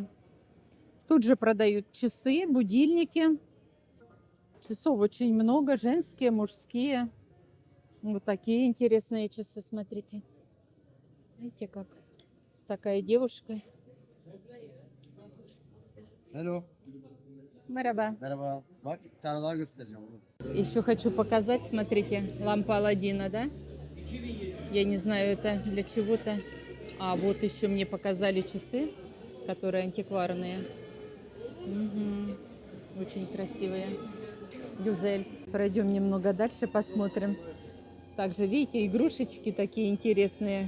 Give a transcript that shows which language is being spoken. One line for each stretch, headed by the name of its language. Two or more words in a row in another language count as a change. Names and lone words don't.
Russian: Тут же продают часы, будильники. Часов очень много, женские, мужские. Вот такие интересные часы, смотрите. Видите, как такая девушка. Hello.
Turkish: Merhaba. Merhaba. Bak bir tane daha göstereceğim bunu.
Russian: Еще хочу показать, смотрите, лампа Аладдина, да? Я не знаю, это для чего-то. А вот еще мне показали часы, которые антикварные. Угу. Очень красивые. Гюзель. Пройдем немного дальше, посмотрим. Также, видите, игрушечки такие интересные.